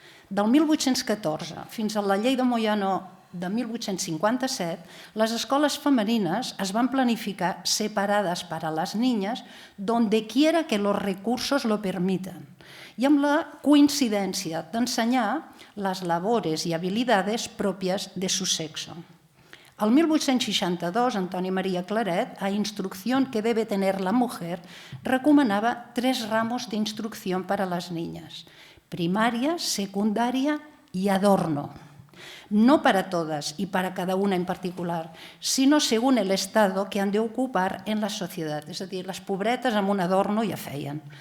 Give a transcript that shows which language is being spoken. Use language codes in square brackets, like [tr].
[ca] Del 1814 fins a la llei de Moyano de 1857, les escoles femenines es van planificar separades [es] para las niñas donde quiera que los recursos lo permitan [ca] i amb la coincidència d'ensenyar les labores i habilidades pròpies de su sexo. [es] El 1862, Antoni Maria Claret, a Instrucción que debe tener la mujer, recomanava 3 ramos de instrucción para las niñas: primaria, secundaria y adorno. No para todas y para cada una en particular, sino según el estado que han de ocupar en la sociedad. [ca] És a dir, les pobretes amb un adorno ja feien.